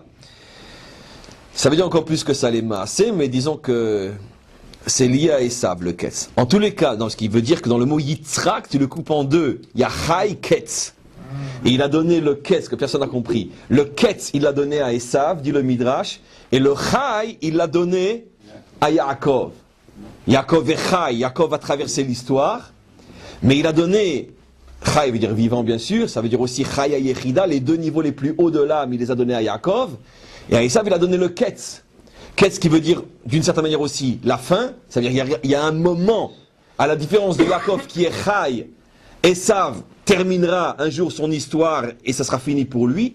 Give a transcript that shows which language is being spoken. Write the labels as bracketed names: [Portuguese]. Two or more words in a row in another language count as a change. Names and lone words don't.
[French] Ça veut dire encore plus que ça les massés, mais disons que c'est lié à Esav, le Ketz. En tous les cas, ce qui veut dire que dans le mot Yitzhak, tu le coupes en deux. Il y a [Hebrew] חי קץ. [French] Et il a donné le Ketz, que personne n'a compris. Le Ketz, il l'a donné à Esav, dit le Midrash. Et le Chai, il l'a donné à Yaakov. Yaakov et Chai. Yaakov a traversé l'histoire. Mais il a donné, Chai veut dire vivant bien sûr, ça veut dire aussi Chai et Yechida, les deux niveaux les plus hauts de l'âme, il les a donnés à Yaakov. Et à Esav, il a donné le Ketz. Ketz qui veut dire, d'une certaine manière aussi, la fin. C'est-à-dire il y a un moment, à la différence de Yaakov qui est Chai, Esav terminera un jour son histoire et ça sera fini pour lui.